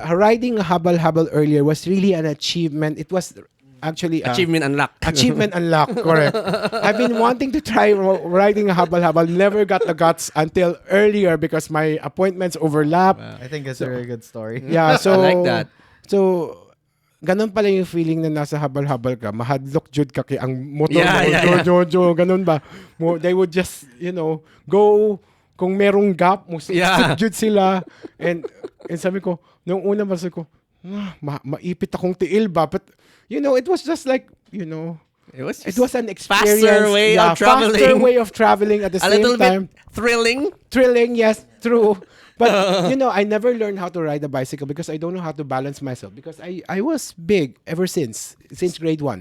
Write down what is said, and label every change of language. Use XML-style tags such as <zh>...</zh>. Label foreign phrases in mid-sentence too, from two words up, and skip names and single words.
<en>the riding habal-habal earlier was really an achievement. It was actually Achievement unlocked. Achievement unlocked, correct. I've been wanting to try riding a habal-habal. Never got the guts until earlier because my appointments overlap. I think it's a really good story. Yeah, so I like that.</en> <tl>So ganun pala yung feeling na nasa habal-habal ka,</tl> <ceb>mahadlok jud ka kay ang motor</ceb> <en>Yeah, mo, yeah,</en> <tl>jojo, ganun ba?</tl> <en>They would just, go</en> <tl>kung merong</tl> <en>gap, Yeah.</en> <ceb>jud sila.</ceb> <tl>And sabi ko, nung una sabi ko,</tl> <ceb>maipit akong tiil ba?</ceb> <en>But, it was just like, It was it was an experience. faster way of traveling. Faster way of traveling at the a same little time. bit thrilling. Thrilling, yes, true. But I never learned how to ride a bicycle because I don't know how to balance myself because I was big ever since grade 1.</en>